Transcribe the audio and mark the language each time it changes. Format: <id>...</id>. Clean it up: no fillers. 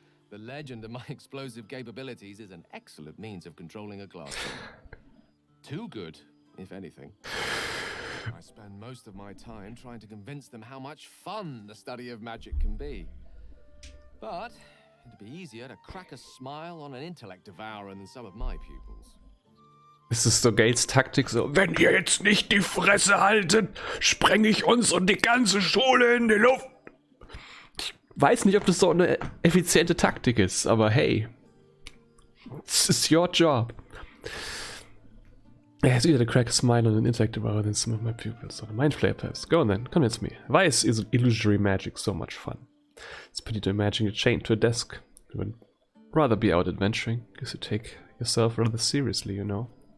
<en>The legend of my explosive capabilities is an excellent means of controlling a glass. Too good, if anything. I spend most of my time trying to convince them how much fun the study of magic can be. But it'd be easier to crack a smile on an intellect devourer than some of my pupils.</en> <de>Es ist so Gales Taktik so, wenn ihr jetzt nicht die Fresse haltet, spreng ich uns und die ganze Schule in die Luft. Ich weiß nicht, ob das so eine effiziente Taktik ist, aber</de> <en>hey, it's your job. Yeah, it's easier to crack a smile on an intellect devourer than some of my pupils. So the mind flayer perhaps. Go on then, convince me. Why is illusory magic so much fun? It's pretty to imagine you chained to a desk. You would rather be out adventuring, because you take yourself rather seriously, you know.</en>